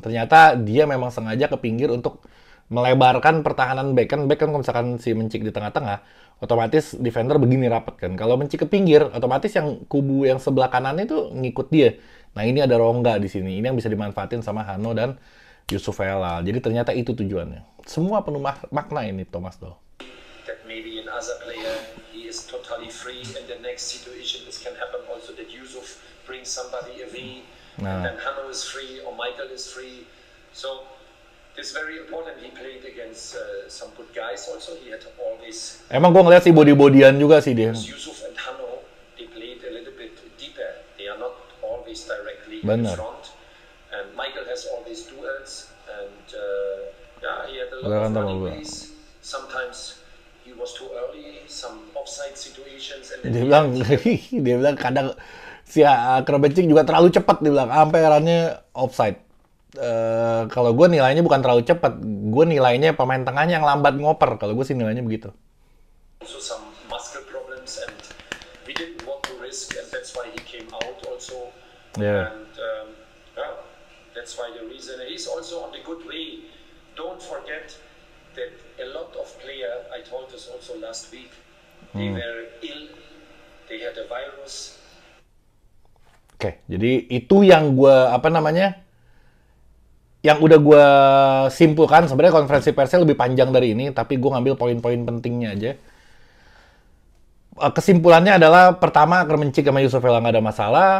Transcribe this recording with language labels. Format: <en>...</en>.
<id>Ternyata dia memang sengaja ke pinggir untuk melebarkan pertahanan back kan kalau misalkan si Mencik di tengah-tengah, otomatis defender begini rapat kan. Kalau Mencik ke pinggir, otomatis yang kubu yang sebelah kanan itu ngikut dia. Nah, ini ada rongga di sini. Ini yang bisa dimanfaatin sama Hano dan Yusuf Helal. Jadi ternyata itu tujuannya. Semua penuh makna ini Thomas Doll.</id> <en>That maybe in other player he is totally free and the next situation this can happen also that Yusuf brings somebody away and then Hano is free or Michael is free. So this very important. He played against some good guys also. He had always.</en> <id>Emang gue ngeliat sih body-bodyan juga sih dia.</id> <en>Yusuf and Hano, they played a little bit deeper. They are not always directly in front. And Michael has all these duels and yeah, he had a lot of running ways. Sometimes he was too early, some offside situations.</en> <id>And dia bilang kadang si Kremencik juga terlalu cepat, dia bilang sampai rannya offside. Kalau gue nilainya bukan terlalu cepat, gue nilainya pemain tengahnya yang lambat ngoper. Kalau gue sih nilainya begitu.</id> <en>Also some muscle problems and we didn't want to risk and that's why he came out also. Yeah. And yeah, that's why the reason he's also on the good way. Don't forget that a lot of players, I told this also last week, they were ill, they had a virus.</en> <id>Oke, jadi itu yang gue yang udah gue simpulkan. Sebenarnya konferensi persnya lebih panjang dari ini, tapi gue ngambil poin-poin pentingnya aja. Kesimpulannya adalah, pertama, Kremencik sama Yusuf Helal nggak ada masalah.</id>